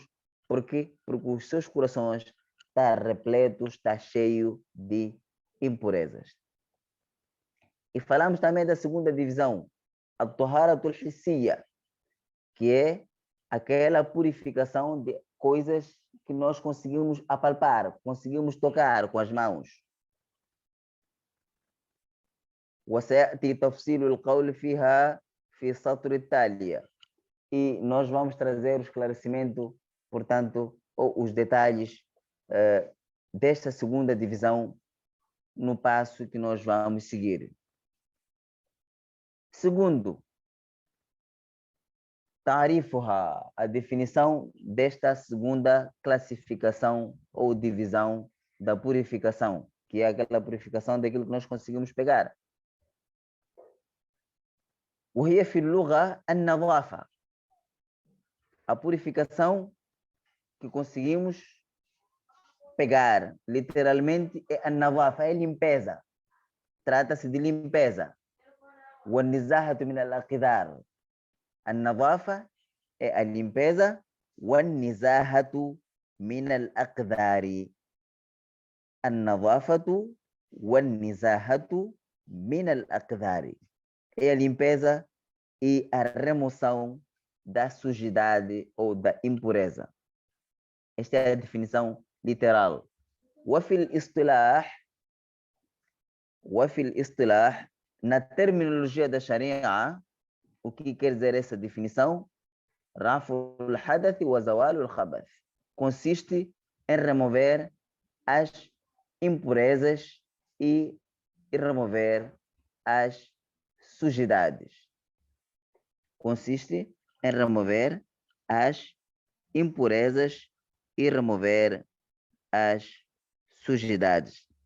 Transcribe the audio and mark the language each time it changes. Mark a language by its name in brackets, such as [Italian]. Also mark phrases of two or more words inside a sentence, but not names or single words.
[Portuguese] Porque os seus corações estão repletos, está cheio de impurezas. E falamos também da segunda divisão, a [Arabic] الطهارة الحسية, [Portuguese] que é aquela purificação de coisas que nós conseguimos apalpar, conseguimos tocar com as mãos. [Arabic] وسيأتي تفصيل القول فيها في السطر التالي. [Portuguese] E nós vamos trazer o esclarecimento, portanto, ou os detalhes desta segunda divisão no passo que nós vamos seguir. Segundo, ta'rifuha, a definição desta segunda classificação ou divisão da purificação, que é aquela purificação daquilo que nós conseguimos pegar. [Arabic] وهي في اللغة النظافة. [Portuguese] A purificação que conseguimos pegar, literalmente, é a navafa, é limpeza. Trata-se de limpeza. [Arabic] والنزاهة من الأقدار. [Portuguese] النظافة é a limpeza. [Arabic] والنزاهة من الأقدار. النظافة والنزاهة من الأقدار. [Portuguese] É a limpeza e a remoção da sujidade ou da impureza. Esta é a definição literal. [Arabic] وفي الاصطلاح, [Portuguese] na terminologia da Sharia, o que quer dizer essa definição? [Arabic] رفع الحدث وزوال الخبث. [Portuguese] Consiste em remover as impurezas e remover as sujidades. Consiste em remover as impurezas e remover as sujidades.